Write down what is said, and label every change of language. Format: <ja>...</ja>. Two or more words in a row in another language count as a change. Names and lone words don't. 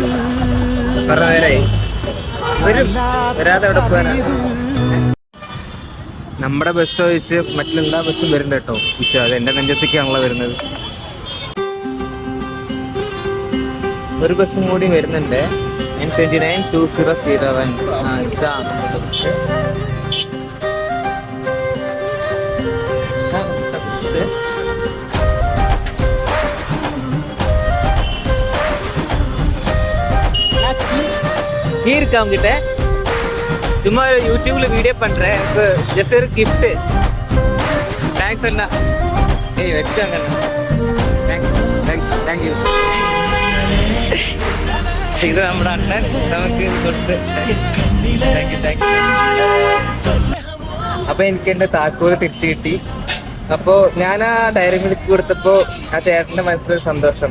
<ml>പറഞ്ഞ നേരായി വരാതെ അവിടെ പോകാനാണ്. നമ്മുടെ ബസ് ഒഴിച്ച് മറ്റെല്ലാ ബസ്സും വരുന്നുണ്ട് കേട്ടോ. പക്ഷേ അത് എൻ്റെ നെഞ്ചത്തേക്കാണല്ലോ വരുന്നത്. ഒരു ബസ്സും കൂടി വരുന്നുണ്ട്, N29 2001.</ml> <ta>ഇതാണ് கீ இருக்கா உங்ககிட்ட? சும்மா யூடியூப்ல வீடியோ பண்றேன், எனக்கு ஜஸ்ட் ஒரு கிஃப்ட்.</ta> <ml>താങ്ക്സ് അണ്ണ. വെൽക്കം അണ്ണ.</ml> <en>thank you.</en> <ml>ഇത് നമ്മുടെ അണ്ണൻ നമുക്ക് കൊടുത്ത്.</ml> <en>thank you.</en> <ml>അപ്പോൾ എനിക്ക് എൻ്റെ താക്കോല് തിരിച്ചു കിട്ടി. അപ്പോൾ ഞാൻ ആ ഡയറി മിൽക്ക് കൊടുത്തപ്പോൾ ആ ചേട്ടൻ്റെ മനസ്സിലൊരു സന്തോഷം.</ml>